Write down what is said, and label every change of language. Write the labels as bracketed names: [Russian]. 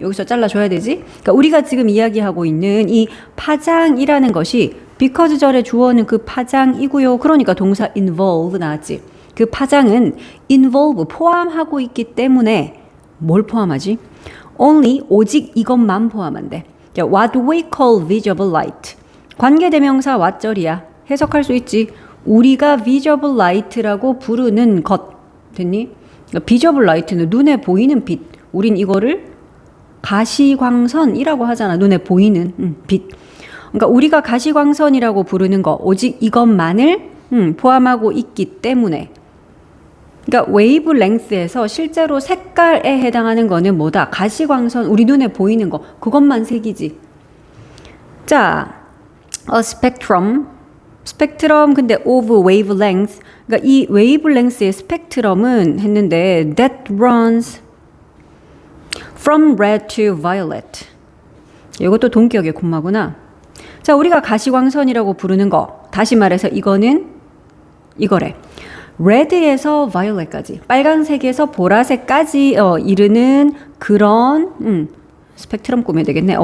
[Korean] 여기서 잘라줘야 되지? 그러니까 우리가 지금 이야기하고 있는 이 파장이라는 것이 because 절의 주어는 그 파장이고요. 그러니까 동사 involve 나왔지. 그 파장은 involve 포함하고 있기 때문에 뭘 포함하지? only 오직 이것만 포함한대. [English] 자, what we call visible light. [Korean] 관계대명사 what절이야. 해석할 수 있지. 우리가 visible light라고 부르는 것. 됐니? 그러니까 visible light는 눈에 보이는 빛. 우린 이거를 가시광선이라고 하잖아. 눈에 보이는 빛. 그러니까 우리가 가시광선이라고 부르는 거 오직 이것만을 포함하고 있기 때문에. 그러니까 웨이브랭스에서 실제로 색깔에 해당하는 거는 뭐다? 가시광선, 우리 눈에 보이는 거, 그것만 색이지. [English] 자, spectrum 근데 of wavelength. [Korean] 그러니까 이 wavelength의 스펙트럼은 했는데 [English] that runs from red to violet. [Korean] 이것도 동격의 콤마구나. 자, 우리가 가시광선이라고 부르는 거, 다시 말해서 이거는 이거래. red에서 violet까지, 빨간색에서 보라색까지 이르는 그런 스펙트럼 꾸며야 되겠네.